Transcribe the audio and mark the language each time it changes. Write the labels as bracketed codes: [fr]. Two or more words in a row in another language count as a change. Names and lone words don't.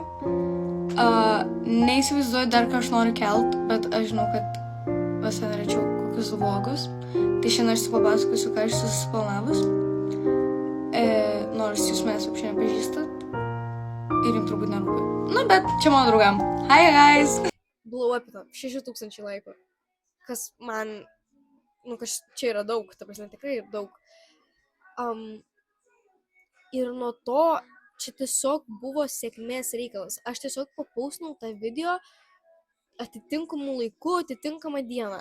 [lt] Neįsivaizduoju dar, ką aš noriu kelt, bet aš žinau, kad visai norėčiau kokius vlogus. Tai šiandien aš papasakosiu, ką aš susiplanavus. Nors jūs manęs apšiai nepažįstat ir jums turbūt nerūpi. Nu, bet čia mano draugam. [en] Hi guys! Blow up 6000 laikų. [lt] Kas man, kas čia yra daug, ta prasme tikrai daug. Ir nuo to čia tiesiog buvo sėkmės reikalas. Aš tiesiog papaustinau tą video atitinkamų laikų, atitinkamą dieną.